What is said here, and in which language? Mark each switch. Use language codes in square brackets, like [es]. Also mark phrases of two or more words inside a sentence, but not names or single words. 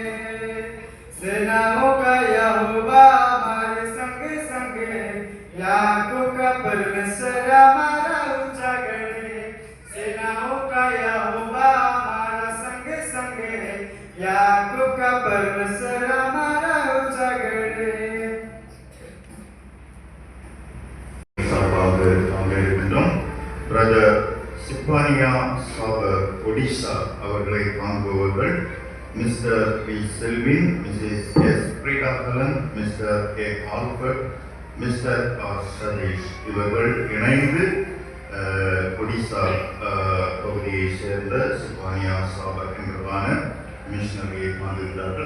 [hi] सेनाओं का यहोवा हमारे संग संग है, याकूब का परमेश्वर हमारा ऊंचा करे। सेनाओं का यहोवा हमारा संग संग है, याकूब का परमेश्वर हमारा ऊंचा करे। [ta] சார்பாக நாங்கள் இருக்கின்றோம். பிரதர் சிப்பானியா சாபர் ஒடிசா அவர்களை காண்பவர்கள் மிஸ்டர் பி செல்வின், மிஸ்ஸஸ் எஸ் பிரீடாகலன், மிஸ்டர் கே ஆல்பர்ட், மிஸ்டர் ஆர் சதீஷ் இவர்கள் இணைந்து ஒடிசா பகுதியை சேர்ந்த சிப்பானியா சாபர் என்பதான மிஷனரியை காண்கிறார்கள்.